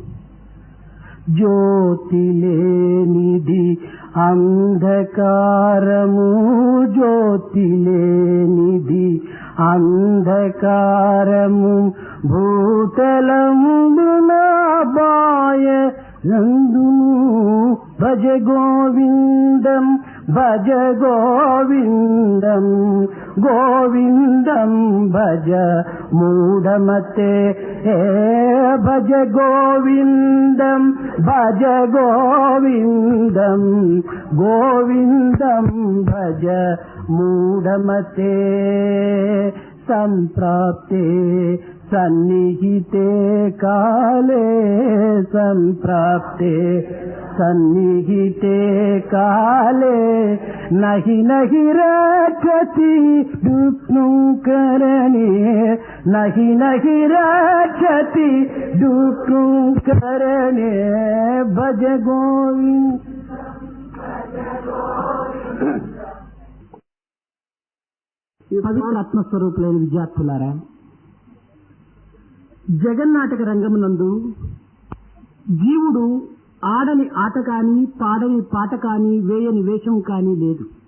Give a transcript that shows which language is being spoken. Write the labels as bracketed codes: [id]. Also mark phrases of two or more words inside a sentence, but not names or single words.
[te] జ్యోతి లేనిది అంధకారము, జ్యోతి లేనిది అంధకారము. భూతలమున బాయ నందును [sa] భజ గోవిందం, భజ గోవిందం, గోవిందం భజ మూఢమతే. భజ గోవిందం, భజ గోవిందం, గోవిందం భజ మూఢమతే. సంప్రాప్తే సన్నిహితే కాలే, సంప్రాప్తే సన్నిహితే కాలే. నహి నహి రక్షతి దుఃఖకరణే, నహి నహి రక్షతి దుఃఖకరణే. భజ గోవింద. [te] పవిత్ర ఆత్మస్వరూపులైన విద్యార్థులారా, జగన్నాటక రంగమునందు జీవుడు ఆడని ఆట కాని, పాడని పాట కాని, వేయని వేషం కాని లేదు.